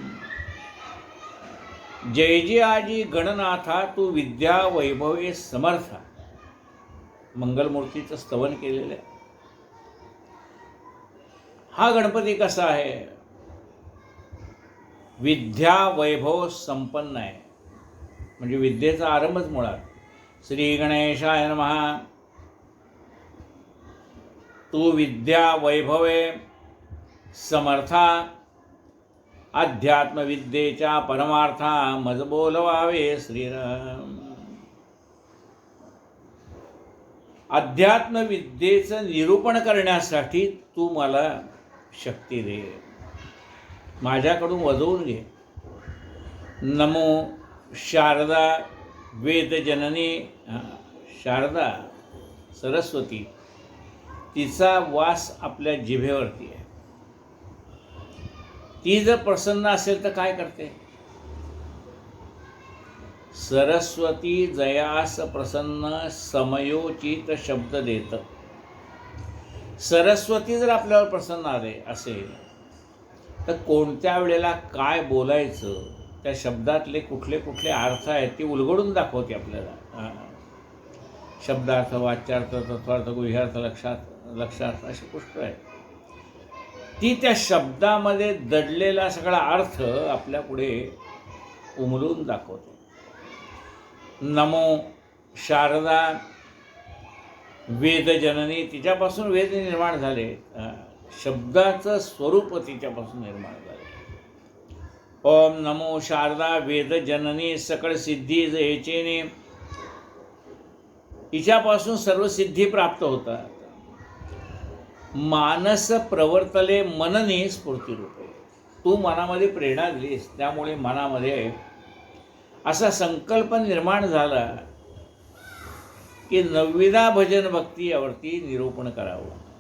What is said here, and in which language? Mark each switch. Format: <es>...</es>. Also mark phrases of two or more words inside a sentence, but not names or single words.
<mr>जय जय आजी गणनाथा तू विद्या वैभवे समर्था। मंगलमूर्तीचं स्तवन केलेलं आहे। हा गणपती कसा आहे? विद्या वैभव संपन्न आहे, म्हणजे विद्येचा आरंभच मुळात।</mr> <sa>श्री गणेशाय नमः।</sa> <mr>तू विद्या वैभवे समर्था अध्यात्म विद्येच्या परमार्था मज बोलवावे श्रीराम। अध्यात्म विद्येचं निरूपण करण्यासाठी तू मला शक्ती दे, माझ्याकडून वजवून घे। नमो शारदा वेद जननी। शारदा सरस्वती, तिचा वास आपल्या जिभेवरती आहे। ती जर प्रसन्न असेल तर काय करते? सरस्वती जयास प्रसन्न समयोचित शब्द देत। सरस्वती जर आपल्यावर प्रसन्न असेल तर कोणत्या वेळेला काय बोलायचं, त्या शब्दातले कुठले कुठले अर्थ आहेत ती उलगडून दाखवते आपल्याला। शब्दार्थ, वाच्यार्थ, तत्वार्थ, गुह्यार्थ, लक्षार्थ अशी गोष्ट आहे। ती त्या शब्दामध्ये दडलेला सगळा अर्थ आपल्या पुढे उमलून दाखवते। नमो शारदा वेद जननी, तिच्यापासून वेद निर्माण झाले, शब्दाचं स्वरूप तिच्यापासून निर्माण झाले। ओम नमो शारदा वेद जननी सकळ सिद्धी जयचेने, हिच्यापासून सर्व सिद्धी प्राप्त होतात। मानस प्रवर्तले मननी स्फूर्तिरूपे, तू मनामध्ये प्रेरणा दिलीस, त्यामुळे मनामध्ये असा संकल्प निर्माण झाला की 9दा भजन भक्ती यावरती निरूपण करावं।</mr>